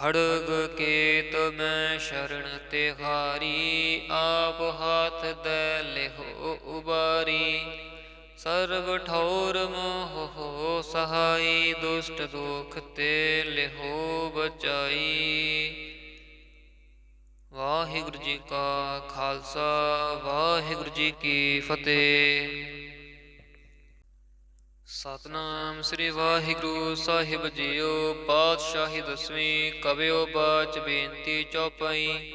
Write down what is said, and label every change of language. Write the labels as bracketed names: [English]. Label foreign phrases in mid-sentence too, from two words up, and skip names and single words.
[Punjabi] ਖੜਗ ਕੇਤ ਮੈਂ ਸ਼ਰਣ ਤਿਹਾਰੀ, ਆਪ ਹਾਥ ਦੇ ਲੇਹੋ ਉਬਾਰੀ। ਸਰਵ ਠੌਰ ਮੋਹ ਹੋ ਸਹਾਈ, ਦੁਸ਼ਟ ਦੋਖ ਤੇ ਲੇਹੋ ਬਚਾਈ। ਵਾਹਿਗੁਰੂ ਜੀ ਕਾ ਖ਼ਾਲਸਾ, ਵਾਹਿਗੁਰੂ ਜੀ ਕੀ ਫ਼ਤਿਹ। ਸਤਨਾਮ ਸ੍ਰੀ ਵਾਹਿਗੁਰੂ ਸਾਹਿਬ ਜੀਓ। ਪਾਤਸ਼ਾਹੀ ਦਸਵੀਂ ਕਵਿਓ ਬਾਚ ਬੇਨਤੀ ਚੌਪਈ।